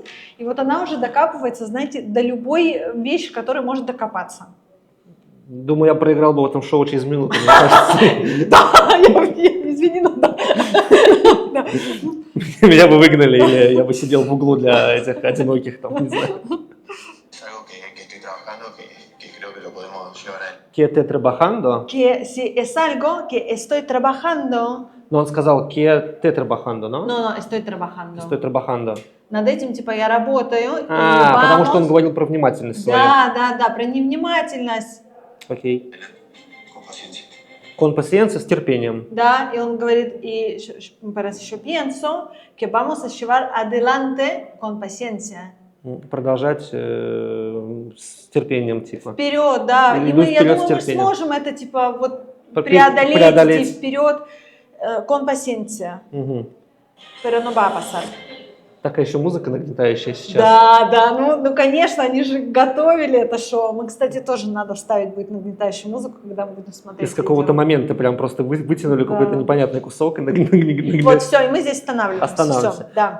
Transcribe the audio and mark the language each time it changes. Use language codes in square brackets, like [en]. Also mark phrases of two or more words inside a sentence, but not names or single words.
[ru] И вот она уже докапывается, знаете, до любой вещи, которой может докопаться. Думаю, я проиграл бы в этом шоу через минуту, мне кажется. Да, извини, ну да. Да. Меня бы выгнали, или я бы сидел в углу для этих одиноких, там, не знаю. [es] Es algo que estoy trabajando que creo que lo podemos llevar a él. Que te trabajando? Que si es algo que estoy trabajando, Но он сказал que te trabajando, ¿no? no, estoy trabajando. Estoy trabajando. [ru] Над этим, типа, я работаю. и Потому что он [es] vamos. [ru] говорил про внимательность свою. Да, про невнимательность. Окей. [es] Con paciencia. Con paciencia, [ru] с терпением. Да, и он говорит, [es] y parece, yo pienso que vamos a llevar adelante con paciencia. [ru] Продолжать с терпением, типа. Вперед, да. Или И иду мы, я вперед с думаю, мы терпением. сможем это, типа, вот Преодолеть. преодолеть, идти вперед [es] con paciencia. [ru] Мгм. [es] Pero no va a pasar. [ru] Такая еще музыка нагнетающая сейчас. Да, ну, конечно, они же готовили это шоу. Мы, кстати, тоже надо вставить будет нагнетающую музыку, когда мы будем смотреть. Из какого-то видео. момента прям просто вытянули Да. какой-то непонятный кусок и Вот, все, и мы здесь останавливаемся. Останавливаемся. Всё, да.